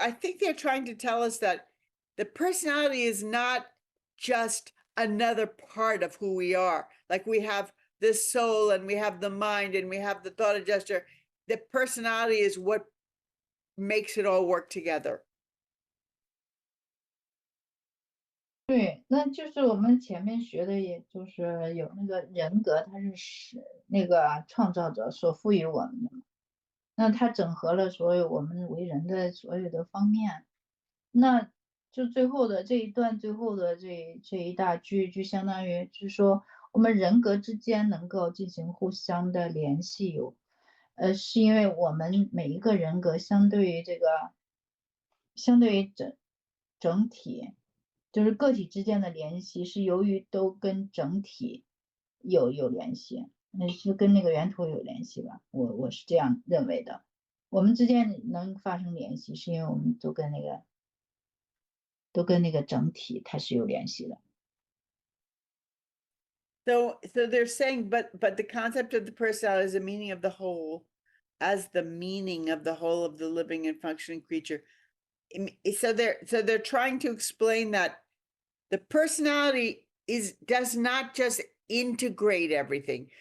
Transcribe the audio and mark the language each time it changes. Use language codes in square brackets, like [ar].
[en] I think they're trying to tell us that the personality is not just another part of who we are. Like we have this soul and we have the mind and we have the thought adjuster. The personality is what makes it all work together. [zh] 对，那就是我们前面学的，也就是有那个人格，它是那个创造者所赋予我们的嘛。那它整合了所有我们为人的所有的方面。那就最后的这一段，最后的这一大句，就相当于就是说，我们人格之间能够进行互相的联系，是因为我们每一个人格相对于整体，就是个体之间的联系，是由于都跟整体有联系，是跟那个源头有联系吧，我是这样认为的。我们之间能发生联系，是因为我们都跟那个整体它是有联系的。 [en] So they're saying, but the concept of the personality is the meaning of the whole, as the meaning of the whole of the living and functioning creature. So they're trying to explain that the personality does not just integrate everything.